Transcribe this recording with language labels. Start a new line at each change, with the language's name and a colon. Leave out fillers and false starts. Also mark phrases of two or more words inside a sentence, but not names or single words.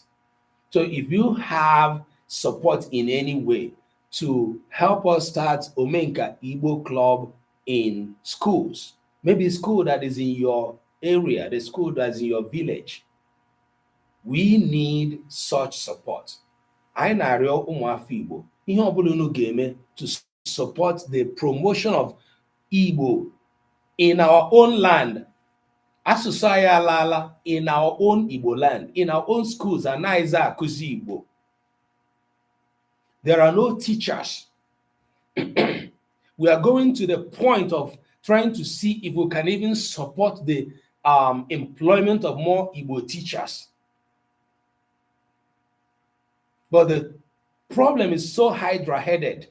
English: So if you have support in any way to help us start Omenka Igbo Club in schools, maybe a school that is in your area, the school that's in your village, we need such support.
Igbo: I na-arịọ ụmụafọ Igbo ihe ọbụla unu ga-eme
English: to support the promotion of Igbo in our own land.
Igbo: Asụsụ anyị alaala
English: in our own Igbo land, in our own schools,
Igbo: anaghịzi akụzi Igbo.
English: There are no teachers. We are going to the point of trying to see if we can even support the employment of more Igbo teachers. But the problem is so hydra-headed.